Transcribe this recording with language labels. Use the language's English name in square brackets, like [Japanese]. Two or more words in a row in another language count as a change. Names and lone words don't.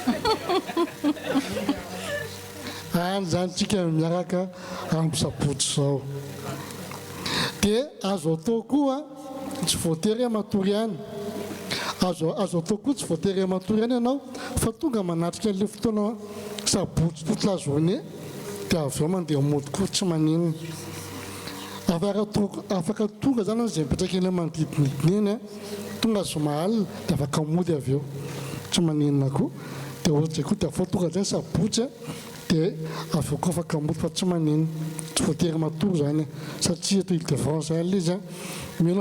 [Malagasy] any zany tsika miaraka amin'ny sabotsy zao dia azo atao koa tsy voatery matory any azo atao koa tsy voatery matory any ianao fa tonga manatrika an'le fotoana sabotsy [French] toute la journée [Malagasy] dia avy eo mandeha mody koa tsy maninona afaka tonga zany zay mipetraka eny manodidinidina eny tonga somaly dia afaka mody avy eo tsy maninona koa dia ohatsy koa dia afao tonga zany sabotsy dia avy eo koa afaka mody fa tsy maninona tsy voatery matory zany satria eto Ile-de-France zany izy mino